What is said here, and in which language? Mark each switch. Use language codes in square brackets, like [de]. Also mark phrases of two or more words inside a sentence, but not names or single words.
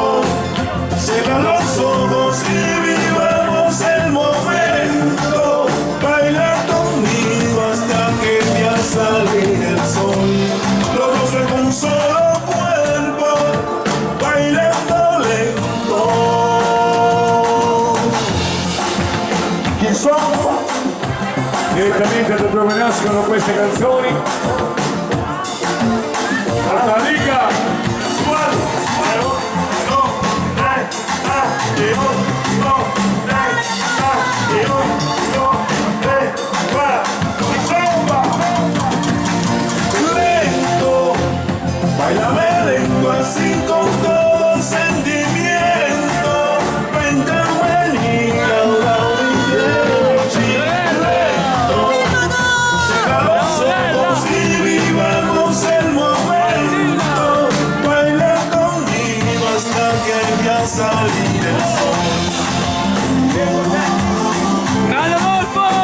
[es] Cierra los ojos y vivamos el momento. Baila conmigo hasta que me haga salir el sol. Los dos en un solo cuerpo, bailando lento. [it] Chi sono? Direttamente da dove nascono queste canzoni. Alta Liga! [es] Lento, bailame lento así con todo sentimiento. Véngame niña, ahora mi techi lento. Cierra los ojos y vivamos el momento. Baila conmigo hasta que vea salir el sol. [it] Grande Volpo!